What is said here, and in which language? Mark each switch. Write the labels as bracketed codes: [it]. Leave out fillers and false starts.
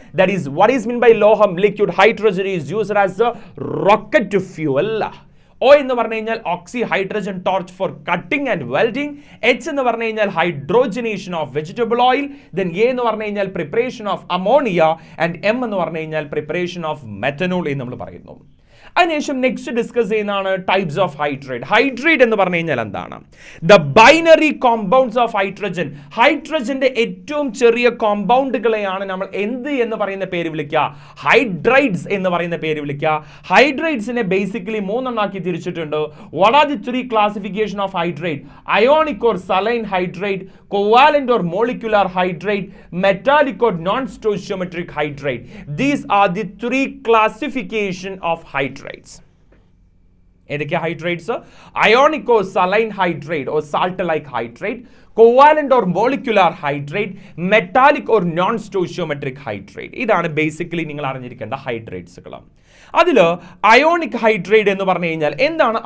[en] That is what is meant by loham. Liquid hydrogen is used as a rocket fuel. O [ml] എന്ന് പറഞ്ഞു കഴിഞ്ഞാൽ [en] oxy hydrogen torch for cutting and welding. H [ml] എന്ന് പറഞ്ഞു കഴിഞ്ഞാൽ [en] hydrogenation of vegetable oil. Then A എന്ന് പറഞ്ഞു കഴിഞ്ഞാൽ preparation of ammonia. And M [ml] എന്ന് പറഞ്ഞു കഴിഞ്ഞാൽ [en] preparation of methanol [ml] എന്ന് നമ്മൾ പറയുന്നു. അതിനുശേഷം നെക്സ്റ്റ് ഡിസ്കസ് ചെയ്യുന്നതാണ് ടൈപ്സ് ഓഫ് ഹൈഡ്രേറ്റ്. ഹൈഡ്രേറ്റ് എന്ന് പറഞ്ഞു കഴിഞ്ഞാൽ എന്താണ്? [en] The binary compounds of hydrogen. [ml] ഹൈഡ്രജന്റെ ഏറ്റവും ചെറിയ കോമ്പൗണ്ടുകളെയാണ് നമ്മൾ എന്ത് എന്ന് പറയുന്ന പേര് വിളിക്കുക? ഹൈഡ്രൈഡ്സ് എന്ന് പറയുന്ന പേര് വിളിക്കുക. ഹൈഡ്രൈഡ്സിനെ ബേസിക്കലി മൂന്നെണ്ണാക്കി തിരിച്ചിട്ടുണ്ട്. [en] What are the three classification of hydrate? Ionic or saline hydrate, covalent or molecular hydrate, metallic or non-stoichiometric hydrate. These are the three classification of hydrates. [ml] ഏതൊക്കെ hydrates? [en] Ionic or saline hydrate or salt like hydrate, covalent or molecular hydrate, metallic or non-stoichiometric hydrate. [ml] ഇതാണ് basically നിങ്ങൾ അറിഞ്ഞിരിക്കേണ്ട ഹൈഡ്രേറ്റ്സുകൾ. അതിൽ ionic hydrate എന്ന് പറഞ്ഞു കഴിഞ്ഞാൽ എന്താണ്?